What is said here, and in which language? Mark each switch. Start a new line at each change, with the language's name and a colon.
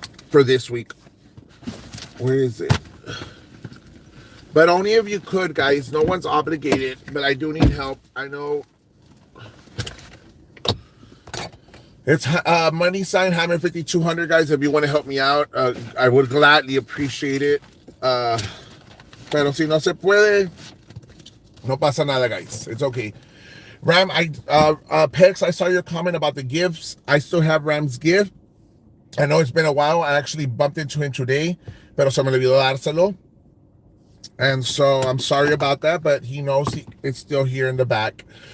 English: For this week. Where is it? But only if you could, guys. No one's obligated, but I do need help. I know it's money sign Hammer 5200, guys. If you want to help me out, I would gladly appreciate it.
Spanish: Pero si no se puede, no pasa nada, guys.
English: It's okay. Ram, Pex, I saw your comment about the gifts. I still have Ram's gift. I know it's been a while. I actually bumped into him today,
Spanish: pero se me olvidó dárselo.
English: And so I'm sorry about that, but he knows it's still here in the back.